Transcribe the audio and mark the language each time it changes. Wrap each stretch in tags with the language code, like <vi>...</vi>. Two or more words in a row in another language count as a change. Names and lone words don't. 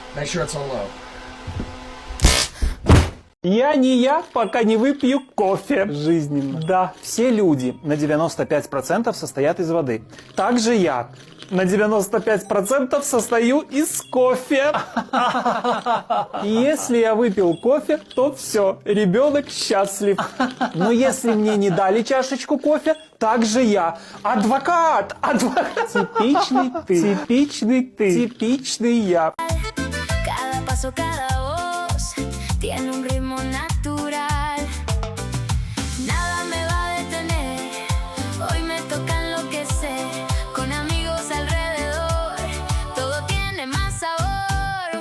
<en>sure it's on low.</en> <ru>Я не я, пока не выпью кофе. Жизненно. Да, все люди на 95% состоят из воды. Также я на 95% состою из кофе. И если я выпил кофе, то все, ребенок счастлив. Но если мне не дали чашечку кофе, также я. Адвокат! Адвокат! Типичный ты. Типичный ты. Типичный я.</ru> <es>Cada paso, cada voz tiene un ritmo natural. Nada me va a detener. Hoy me toca enloquecer. Con amigos alrededor, todo tiene más sabor.</es>